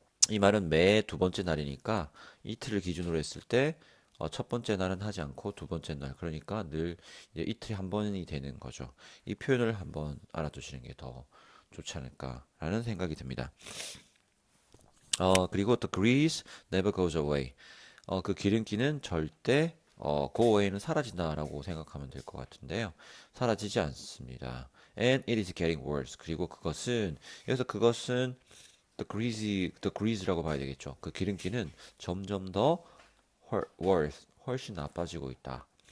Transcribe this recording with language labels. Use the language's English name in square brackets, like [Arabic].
[Korean] 이 말은 매 2번째 날이니까 이틀을 기준으로 했을 때 첫 번째 날은 하지 않고 2번째 날 그러니까 늘 이틀에 한 번이 되는 거죠. 이 표현을 한번 알아두시는 게 더 좋지 않을까라는 생각이 듭니다. 그리고 [English] the grease never goes away. [Korean] 그 기름기는 절대 go away는 사라진다라고 생각하면 될 것 같은데요. 사라지지 않습니다. [English] And it is getting worse. [Korean] 그리고 그것은 여기서 그것은 the grease라고 봐야 되겠죠. 그 기름기는 점점 더 worse, 훨씬 나빠지고 있다.